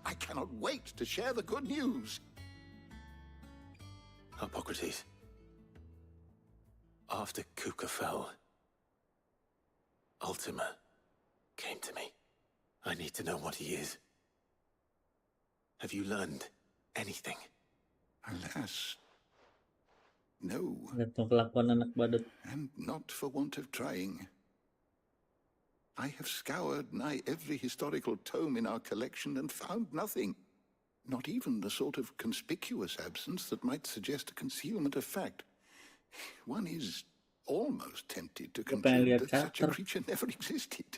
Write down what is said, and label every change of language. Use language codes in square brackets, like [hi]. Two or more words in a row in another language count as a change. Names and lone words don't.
[en] cannot wait to share the good news. Hippocrates. After Kuka fell, Ultima came to me. I need to know what he is. Have you learned anything? Alas, no. [id] Kelakuan anak badut. [en] And not for want of trying. I have scoured nigh every historical tome in our collection and found nothing. Not even the sort of conspicuous absence that might suggest a concealment of fact. One is almost tempted to conclude that such a creature never existed.